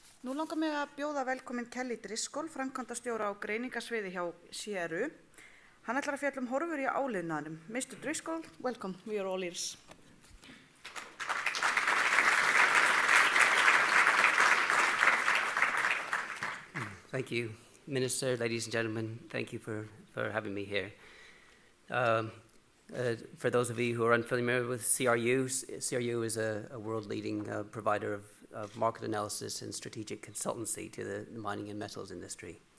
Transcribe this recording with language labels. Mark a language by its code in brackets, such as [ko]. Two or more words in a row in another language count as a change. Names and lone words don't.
[is] Nú langar mig að bjóða velkomin Kelly Driscoll, framkvæmdastjóra á greiningasviði hjá CRU. Hann ætlar að fjalla horfur í áliðnaðinum. [en] Mr. Driscoll, welcome. We are all ears. Thank you, Minister, ladies and gentlemen. Thank you for having me here. For those of you who are unfamiliar with CRU, CRU is a world-leading provider of market analysis and strategic consultancy to the mining and metals industry.